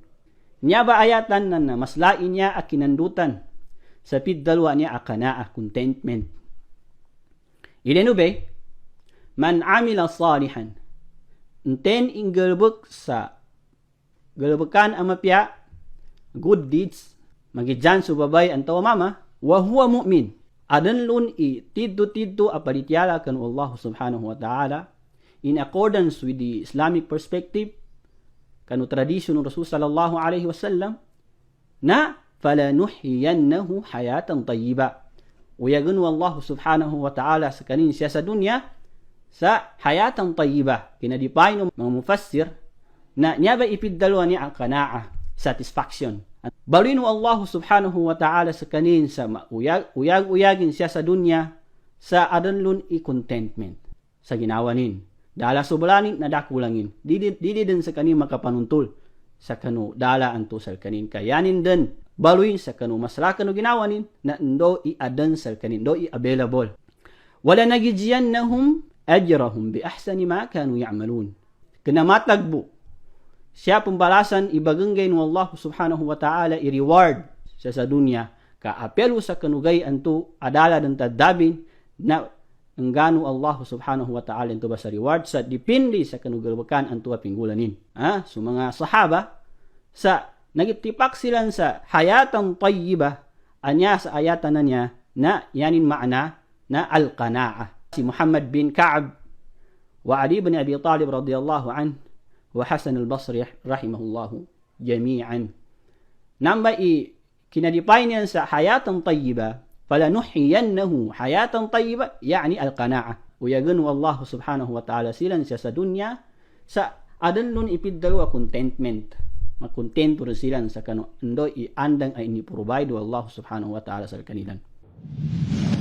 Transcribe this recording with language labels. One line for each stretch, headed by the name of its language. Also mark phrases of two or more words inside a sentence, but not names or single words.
Maguindanaon: Nya ba ayatan na maslain niya akinandutan sa pidalwa niya qana'ah, contentment. Ilenu be, man amila salihan, enten inggelbek sa gelbekan amapya,
English: good deeds,
Maguindanaon: magidyan subabay antaw mama,
Arabic: وهو مؤمن.
Maguindanaon: Adan lun tiddo apalityala kanu
Arabic: الله سبحانه وتعالى,
English: in accordance with the Islamic perspective,
Maguindanaon: kanu tradisyon ng Rasul
Arabic: صلى الله عليه وسلم,
Maguindanaon: na
Arabic: فلنحيينه حياة طيبة.
Maguindanaon: Uyagunu
Arabic: الله سبحانه وتعالى
Maguindanaon: sa kanin siya sa dunya sa
Arabic: حياة طيبة.
Maguindanaon: Kinadipay ng mga mufassir na niya ba ipiddalo niya ang qana'a, satisfaction. Balinu
Arabic: الله سبحانه وتعالى
Maguindanaon: sa kanin sa uyag-uyagin siya sa dunya sa adanlun i-contentment sa ginawanin. Dala subalanin na dakulangin. Dili din sa kanin makapanuntul sa kanu dala anto sa kanin. Kayanin din baluin sa kanu masala kanu ginawanin na ndo i-adan sa kanin, ndo i-available.
Arabic: ولنجزينهم أجرهم بأحسن ما كانوا يعملون.
Maguindanaon: Kena matagbo siya pembalasan ibagenggay ng
Arabic: الله سبحانه وتعالى
Maguindanaon: i-reward siya sa dunya ka apelo sa kanugay anto adala ng tadabin na engganu
Arabic: الله سبحانه وتعالى
Maguindanaon: ito ba sa reward sa dipindi sa kanugalwakan anto pinggulanin. So mga sahaba sa nagitipak sila sa
Arabic: حياة طيبة
Maguindanaon: anya sa ayatan na niya na yanin maana na al-qana'a.
Arabic: Si محمد بن كعب وعلي بن أبي طالب رضي الله عنه والحسن البصري رحمه الله جميعا.
Maguindanaon: Namba kinadipay niyan sa
Arabic: حياة طيبة, فلنحيينه حياة طيبة, يعني القناعة.
Maguindanaon: Uyagan
Arabic: الله سبحانه وتعالى
Maguindanaon: silan siya sa dunya, sa adanlun ipiddalo a contentment. Makontento rin silan sa kano, ando i-andang ay ni-provide
Arabic: الله سبحانه وتعالى
Maguindanaon: sa kanilan.